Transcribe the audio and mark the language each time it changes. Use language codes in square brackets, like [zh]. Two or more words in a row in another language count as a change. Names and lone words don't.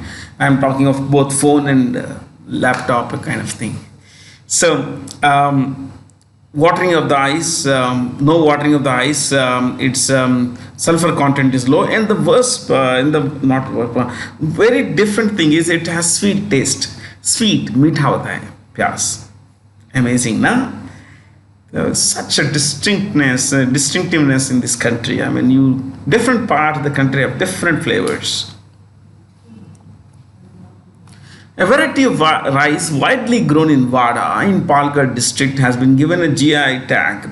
[en] I'm talking of both phone and laptop kind of thing. So watering of the eyes, no watering of the eyes. Its sulfur content is low, and the worst, very different thing is it has sweet taste. Sweet, [hi] मीठा होता है, प्यास. [en] Amazing, na? There is such a distinctiveness in this country. I mean, different parts of the country have different flavors. A variety of rice widely grown in Vada in Palghar district has been given a GI tag.